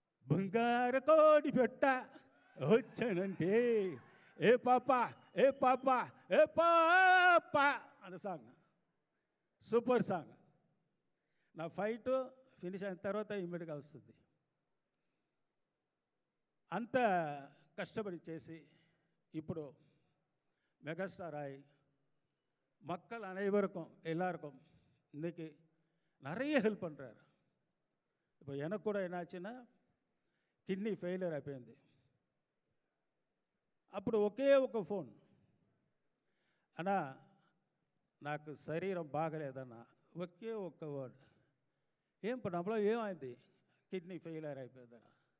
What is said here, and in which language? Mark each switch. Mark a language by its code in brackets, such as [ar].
[te] బంగారు కోడి పెట్ట వచ్చానంటే ఏ పాప ఏ పాప ఏ పాప అన్న సాంగ్ సూపర్ సాంగ్. నా ఫైట్ ఫినిష్ అయిన తర్వాత ఇమ్మీడియట్గా వస్తుంది. అంత కష్టపడి చేసి ఇప్పుడు మెగాస్టార్ అయి [ta] மக்கள் அனைவருக்கும் எல்லாருக்கும் இன்றைக்கி நிறைய ஹெல்ப் பண்ணுறாரு. இப்போ எனக்கு கூட என்னாச்சுன்னா [te] కిడ్నీ ఫెయిలియర్ అయిపోయింది. అప్పుడు ఒకే ఒక ఫోన్, అన్నా నాకు శరీరం బాగలేదన్నా, ఒకే ఒక్క వర్డ్, ఏం పడలో ఏమైంది, కిడ్నీ ఫెయిలియర్ అయిపోయిందన్నా.